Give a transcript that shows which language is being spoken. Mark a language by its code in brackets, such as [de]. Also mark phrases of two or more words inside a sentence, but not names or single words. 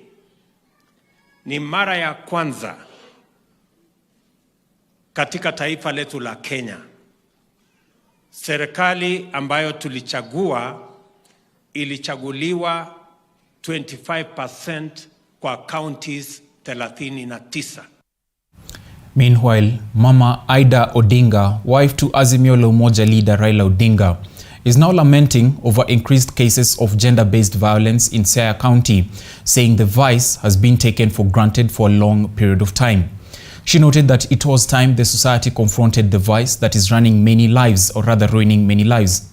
[sw] Ni mara ya kwanza katika taifa letu la Kenya serikali ambayo tulichagua ilichaguliwa 25% kwa counties 39. [en] Meanwhile, Mama Ida Odinga, wife to Azimio la Umoja leader Raila Odinga, is now lamenting over increased cases of gender-based violence in Siaya County, saying the vice has been taken for granted for a long period of time. She noted that it was time the society confronted the vice that is running many lives, or rather ruining many lives.